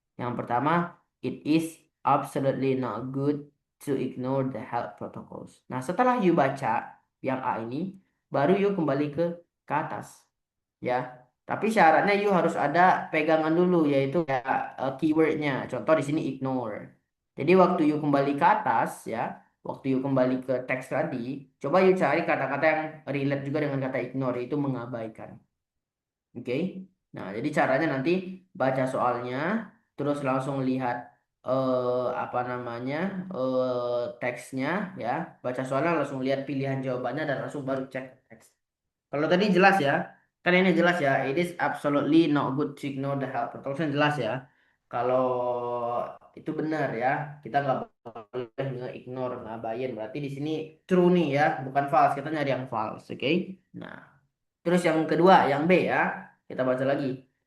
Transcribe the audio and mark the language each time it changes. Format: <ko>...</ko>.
<id>Yang pertama,</id> <en>it is absolutely not good to ignore the health protocols.</en> <id>Nah, setelah you baca yang A ini, baru you kembali ke atas, ya. Tapi syaratnya you harus ada pegangan dulu, yaitu ya, keywordnya. Contoh di sini ignore. Jadi waktu you kembali ke atas, ya, waktu you kembali ke teks tadi, coba you cari kata-kata yang relate juga dengan kata ignore, itu mengabaikan. Oke. Nah, jadi caranya nanti baca soalnya, terus langsung lihat apa namanya teksnya, ya. Baca soalnya langsung lihat pilihan jawabannya dan langsung baru cek teks. Kalau tadi jelas ya, kan ini jelas ya.</id> <en>It is absolutely not good to ignore the health precaution</en> <id>jelas ya. Kalau itu benar ya, kita nggak boleh nge-ignore, ngabain. Berarti di sini true nih ya, bukan false. Kita nyari yang false, oke? Nah. Terus yang kedua, yang B ya. Kita baca lagi.</id>